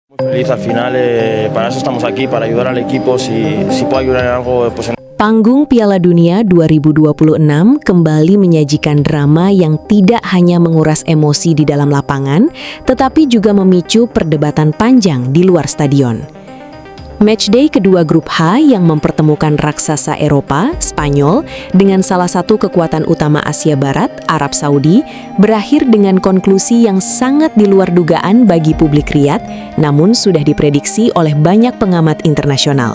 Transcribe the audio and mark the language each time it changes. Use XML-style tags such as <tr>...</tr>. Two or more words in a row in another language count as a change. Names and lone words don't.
<es>Muy feliz al final, para eso estamos aquí, para ayudar al equipo, si puedo ayudar en algo, pues</es> <id>Panggung Piala Dunia 2026 kembali menyajikan drama yang tidak hanya menguras emosi di dalam lapangan, tetapi juga memicu perdebatan panjang di luar stadion. Matchday kedua grup H yang mempertemukan raksasa Eropa, Spanyol, dengan salah satu kekuatan utama Asia Barat, Arab Saudi, berakhir dengan konklusi yang sangat di luar dugaan bagi publik Riyadh, namun sudah diprediksi oleh banyak pengamat internasional.</id>